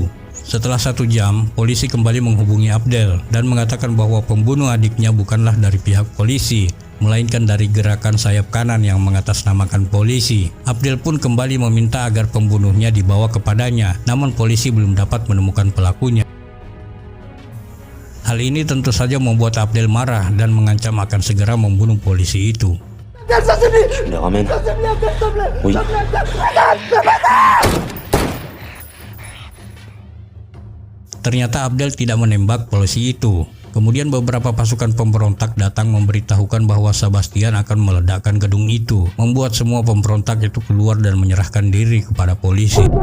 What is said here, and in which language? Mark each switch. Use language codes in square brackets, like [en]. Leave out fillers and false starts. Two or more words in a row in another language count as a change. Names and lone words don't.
[id] Setelah 1 jam, polisi kembali menghubungi Abdel dan mengatakan bahwa pembunuh adiknya bukanlah dari pihak polisi, melainkan dari gerakan sayap kanan yang mengatasnamakan polisi. Abdel pun kembali meminta agar pembunuhnya dibawa kepadanya, namun polisi belum dapat menemukan pelakunya. Hal ini tentu saja membuat Abdel marah dan mengancam akan segera membunuh polisi itu. [fr] Je les ramène. Oui. [id] Ternyata Abdel tidak menembak polisi itu. Kemudian beberapa pasukan pemberontak datang memberitahukan bahwa Sebastian akan meledakkan gedung itu, membuat semua pemberontak itu keluar dan menyerahkan diri kepada polisi.